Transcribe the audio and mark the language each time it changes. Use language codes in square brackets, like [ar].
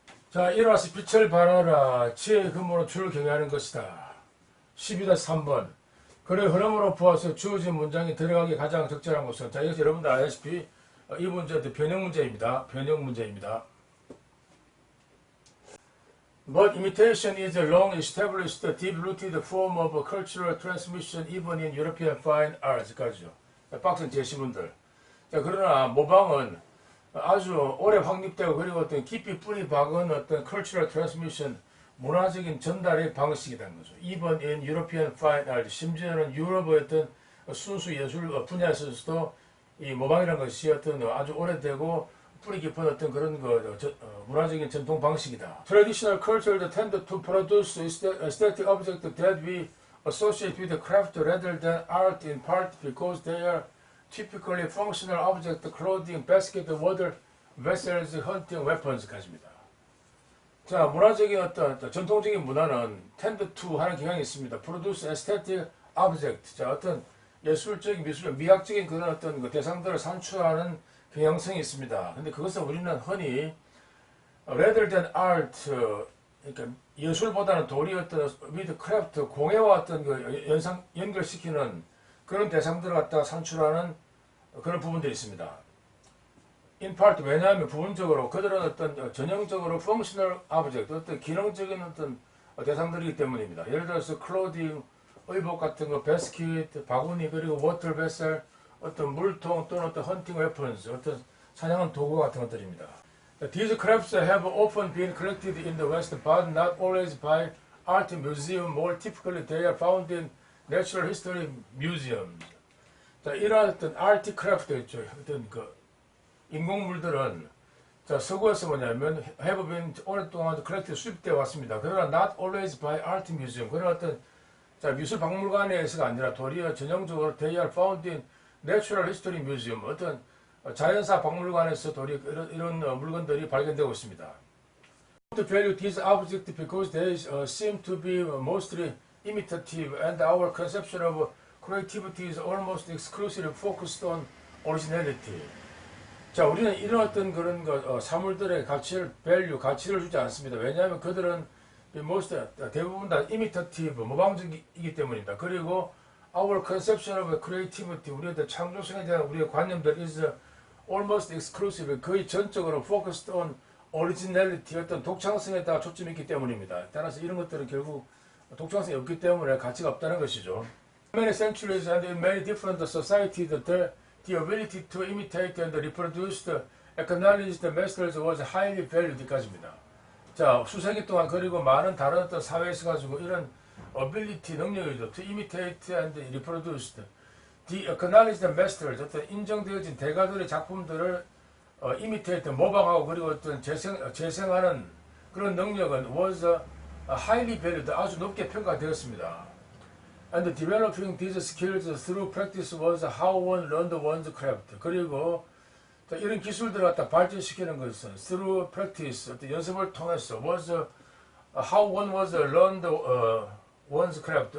[ko] 자, 일어나서 빛을 발하라. 지혜의 근본은 주를 경외하는 것이다. 12-3번. 그의 흐름으로 보아서 주어진 문장이 들어가기 가장 적절한 것은, 자, 이것이 여러분들 아시다시피 이 문제도 변형문제입니다. 변형문제입니다. [en] But imitation is a long established, deep-rooted form of cultural transmission even in European fine arts [ko] 까지요. 박스 제시문들. 자, 그러나 모방은 아주 오래 확립되고 그리고 어떤 깊이 뿌리 박은 어떤 [en] cultural transmission, [ko] 문화적인 전달의 방식이라는 거죠. [en] Even in European fine arts, [ko] 심지어는 유럽의 어떤 순수 예술 분야에서도 이 모방이라는 것이 어떤 아주 오래되고 뿌리 깊은 어떤 그런 문화적인 전통 방식이다. [en] Traditional culture tend to produce aesthetic objects that we associate with craft rather than art in part because they are typically functional objects, clothing, basket, water vessels, hunting weapons [ko] 까지입니다. 자, 문화적인 어떤 전통적인 문화는 [en] tend to [ko] 하는 경향이 있습니다. [en] produce aesthetic object. [ko] 자, 어떤 예술적인 미학적인 그런 어떤 대상들을 산출하는 경향성이 있습니다. 근데 그것은 우리는 흔히 [en] rather than art, [ko] 그러니까 예술보다는 도리 어떤 [en] with craft, [ko] 공예와 어떤 연결시키는 그런 대상들을 갖다가 산출하는 그런 부분들이 있습니다. [en] In part, [ko] 왜냐하면 부분적으로 그들은 어떤 전형적으로 [en] functional object, [ko] 어떤 기능적인 어떤 대상들이기 때문입니다. 예를 들어서 clothing, 의복 같은 거, basket, 바구니, 그리고 [en] water vessel, [ko] 어떤 물통 또는 어떤 [en] hunting weapons, [ko] 어떤 사냥하는 도구 같은 것들입니다. [en] These crafts have often been collected in the West, but not always by art museum. More typically, they are found in natural history museums. [ko] 자, 이러한 어떤 art craft 있죠. 어떤 인공물들은 자, 서구에서 뭐냐면 [en] have been [ko] 오랫동안 collected 수입되어 왔습니다. 그러나 [en] not always by art museum. [ko] 그런 어떤 자, 미술 박물관에서가 아니라 도리어 전형적으로 [en] they are found in natural history museum. [ko] 어떤 자연사 박물관에서 도리 이런 물건들이 발견되고 있습니다. [en] To value these objects because they seem to be mostly imitative, and our conception of creativity is almost exclusively focused on originality. [ko] 자, 우리는 이런 어떤 그런 사물들의 가치를 주지 않습니다. 왜냐하면 그들은 대부분 다 imitative, 모방적이기 때문입니다. 그리고 [en] our conception of creativity, [ko] 우리의 창조성에 대한 우리의 관념들 [en] is almost exclusive, [ko] 거의 전적으로 [en] focused on originality, [ko] 어떤 독창성에다가 초점이 있기 때문입니다. 따라서 이런 것들은 결국 독창성이 없기 때문에 가치가 없다는 것이죠. [en] Many centuries and in many different societies, the ability to imitate and reproduce the acknowledged masters was highly valued [ko] 까지입니다. 자, 수세기 동안 그리고 많은 다른 어떤 사회에서 가지고 이런 ability, 능력이죠. [en] To imitate and reproduce the acknowledged masters, [ko] 어떤 인정되어진 대가들의 작품들을 imitate, 모방하고 그리고 어떤 재생하는 그런 능력은 [en] was highly valued, [ko] 아주 높게 평가되었습니다. [en] And developing these skills through practice was how one learned one's craft. [ko] 그리고 이런 기술들을 갖다 발전시키는 것은 [en] through practice, [ko] 어떤 연습을 통해서 [en] was how one was learned one's craft.